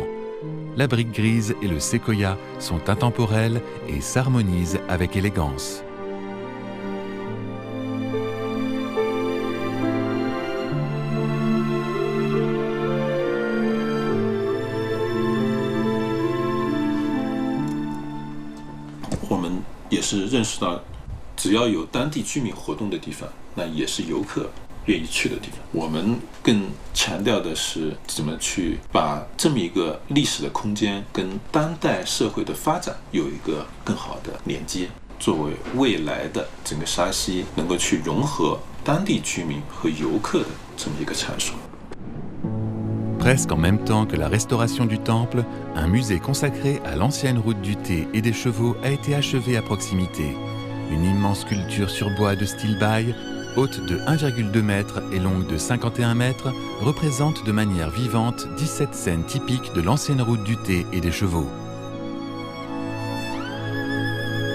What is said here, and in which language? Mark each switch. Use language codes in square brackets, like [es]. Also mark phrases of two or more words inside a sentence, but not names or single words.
[fr] La brique grise et le séquoia sont intemporels et s'harmonisent avec élégance. [zh] On 们也是认识到，只要有当地居民活动的地方，那也是游客愿意去的地方。我们更强调的是怎么去把这么一个历史的空间跟当代社会的发展有一个更好的连接，作为未来的整个沙溪能够去融合当地居民和游客的这么一个场所。 [fr] Presque en même temps que la restauration du temple, un musée consacré à l'ancienne route du thé et des chevaux a été achevé à proximité. Une immense sculpture sur bois de style baï, haute de 1,2 mètre et longue de 51 mètres, représente de manière vivante 17 scènes typiques de l'ancienne route du thé et des chevaux.